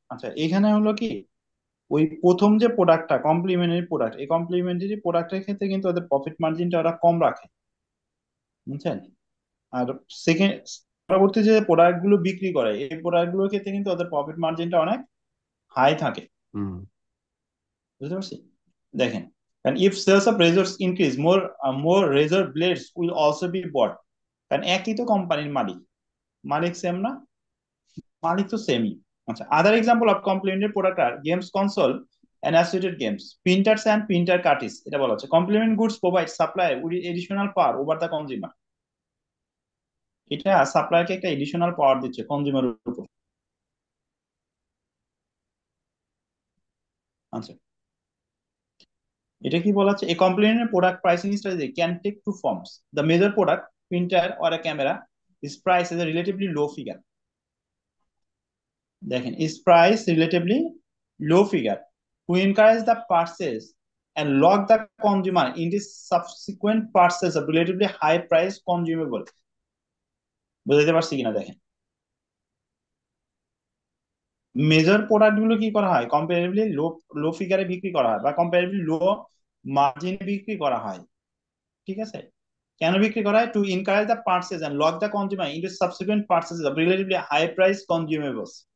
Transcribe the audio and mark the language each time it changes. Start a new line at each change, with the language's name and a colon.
Bangla: আচ্ছা, এখানে হলো কি, ওই প্রথম যে প্রোডাক্টটা কমপ্লিমেন্টারি প্রোডাক্ট, এই কমপ্লিমেন্টারি প্রোডাক্টের ক্ষেত্রে কিন্তু ওদের প্রফিট মার্জিনটা ওরা কম রাখে, বুঝছেন? আর সেকেন্ড, পরবর্তী যে প্রোডাক্ট গুলো বিক্রি করে, এই প্রোডাক্ট গুলোর ক্ষেত্রে কিন্তু ওদের প্রফিট মার্জিনটা অনেক হাই থাকে, হুম। বুঝতে পারছি?
English: দেখেন, and if sales of razors increase, more razor blades will also be bought.
Bangla: কারণ একই তো কোম্পানির মালিক, মালিক সেম না? মালিক তো সেমই।
English: আচ্ছা, other example of complementary product আর games console and associated games, printers and printer cartridge। এটা বলা হচ্ছে complement goods provide supplier with additional power over the consumer.
Bangla: এটা সাপ্লায়ারকে একটা এডিশনাল পাওয়ার দিচ্ছে কনজিউমারের উপর।
English: আচ্ছা,
Bangla: এটা কি বলা হচ্ছে?
English: A complementary product pricing strategy can take two forms. The major product, printer or a camera, is priced as a relatively low figure। দেখেন, is priced relatively low figure to encourage the purchase and lock the consumer into subsequent purchase of relatively high price consumable।
Bangla: বুঝতে পারছি কিনা দেখেন, major product গুলো কি করা হয়? Comparatively লো লো ফিগারে বিক্রি করা হয়, বা কম্পারেটিভলি লো মার্জিনে বিক্রি করা হয়, ঠিক আছে? কেন বিক্রি করা হয়?
English: To encourage the purchase and lock the consumer into subsequent purchase of relatively high price consumables.